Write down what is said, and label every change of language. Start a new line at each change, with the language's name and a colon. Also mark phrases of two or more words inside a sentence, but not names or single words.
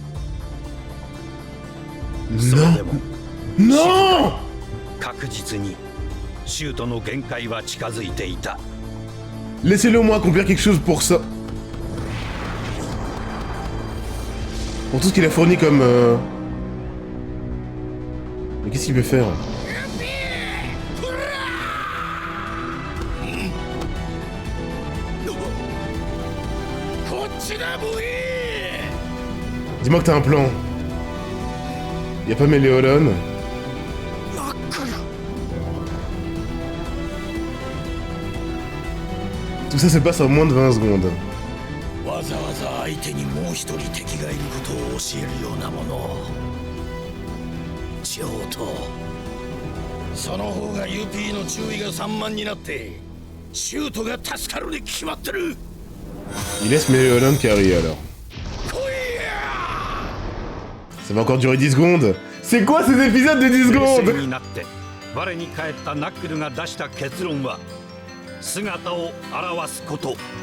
Japanese: それでも
French: Non!
Japanese: 確実にシュートの限界は近づいていた。
French: Laissez-le au moins accomplir quelque chose pour ça. Pour tout ce qu'il a fourni comme... Mais qu'est-ce qu'il peut faire? Dis-moi que t'as un plan. Y a pas Méléolone? Tout ça se passe en moins de 20 secondes.
Japanese: わざわざ相手にもう一人敵がいることを教えるようなもの。上等。その方がユピーの注意が散漫になってシュートが助かるに決まってる。
French: Il laisse Méléolone carry alors. Ça va encore durer 10 secondes. C'est quoi ces épisodes de 10 secondes?
Japanese: になって我に返ったナックルが出した結論は姿を現すこと。